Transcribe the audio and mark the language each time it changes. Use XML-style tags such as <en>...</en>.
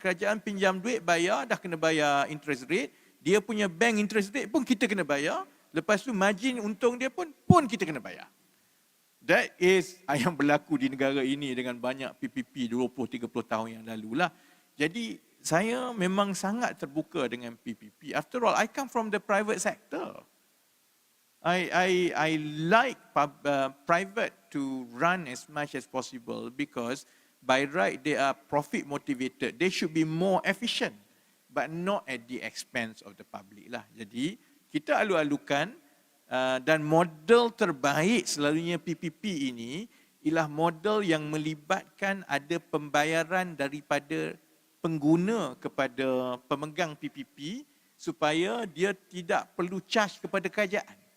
<ms>Kerajaan pinjam duit, bayar, dah kena bayar interest rate. Dia punya bank interest rate pun kita kena bayar. Lepas tu margin untung dia pun kita kena bayar.</ms> <en>That is</en> <ms>yang berlaku di negara ini dengan banyak PPP 20-30 tahun yang lalu lah. Jadi saya memang sangat terbuka dengan PPP.</ms> <en>After all, I come from the private sector. I like private to run as much as possible because by right they are profit motivated. They should be more efficient, but not at the expense of the public lah.</en> <ms>Jadi kita alu-alukan dan model terbaik selalunya PPP ini ialah model yang melibatkan ada pembayaran daripada pengguna kepada pemegang PPP supaya dia tidak perlu charge kepada kerajaan.</ms>